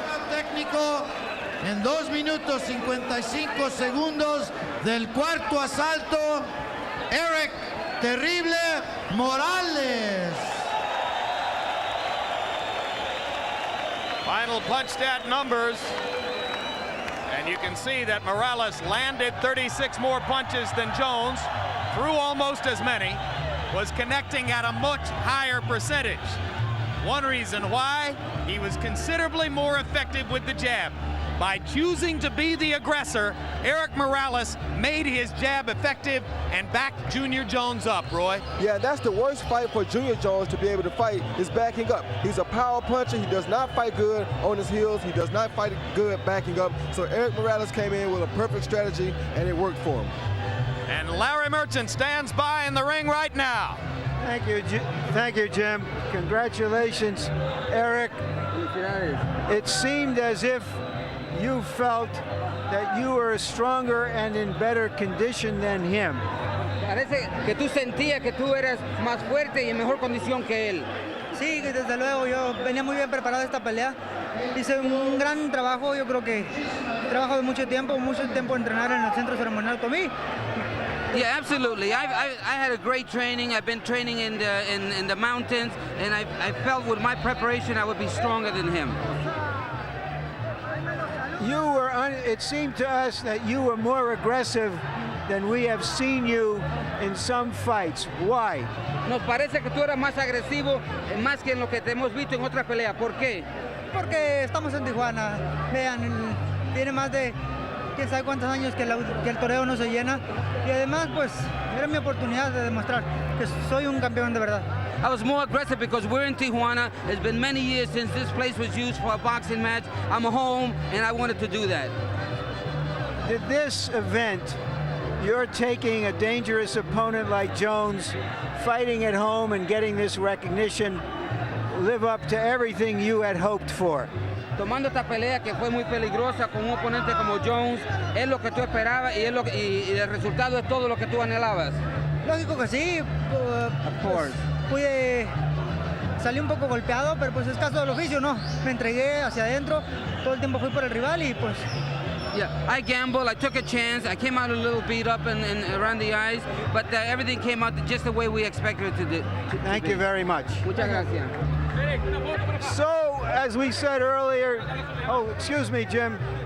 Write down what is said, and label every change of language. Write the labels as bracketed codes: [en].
[es] Técnico en 2 minutos 55 segundos del cuarto asalto, Eric Terrible Morales. [en] Final punch stat numbers. And you can see that Morales landed 36 more punches than Jones, threw almost as many, was connecting at a much higher percentage. One reason why, he was considerably more effective with the jab. By choosing to be the aggressor, Eric Morales made his jab effective and backed Junior Jones up, Roy. Yeah, that's the worst fight for Junior Jones to be able to fight, is backing up. He's a power puncher. He does not fight good on his heels. He does not fight good backing up. So Eric Morales came in with a perfect strategy, and it worked for him. And Larry Merchant stands by in the ring right now. Thank you, Jim. Congratulations, Eric. It seemed as if you felt that you were stronger and in better condition than him. [es] Parece que tú sentías que tú eras más fuerte y en mejor condición que él. Sí, desde luego, yo venía muy bien preparado a esta pelea. Hice un gran trabajo, yo creo que trabajo de mucho tiempo entrenar en el centro ceremonial con mí. [en] Yeah, absolutely. I had a great training. I've been training in the mountains, and I felt with my preparation I would be stronger than him. It seemed to us that you were more aggressive than we have seen you in some fights. Why? [es] Nos parece que tú eras más agresivo, más que en lo que te hemos visto en otras peleas. ¿Por qué? Porque estamos en Tijuana. Vean, tiene más de quién sabe cuántos años que el toreo no se llena. Y además, pues, era mi oportunidad de demostrar que soy un campeón de verdad. [en] I was more aggressive because we're in Tijuana. It's been many years since this place was used for a boxing match. I'm home, and I wanted to do that. Did this event, you're taking a dangerous opponent like Jones, fighting at home and getting this recognition, live up to everything you had hoped for? [es] Tomando esta pelea que fue muy peligrosa con un oponente como Jones, es lo que tú esperabas y el resultado es todo lo que tú anhelabas. Lógico que sí. [en] Of course. [es] Salí un poco golpeado, pero pues es caso del oficio, ¿no? Me entregué hacia adentro, todo el tiempo fui por el rival y pues... [en] Yeah, I gambled, I took a chance, I came out a little beat up and around the eyes, but everything came out just the way we expected it to do. Thank you very much. [es] Muchas gracias. [en] So, as we said earlier, excuse me, Jim.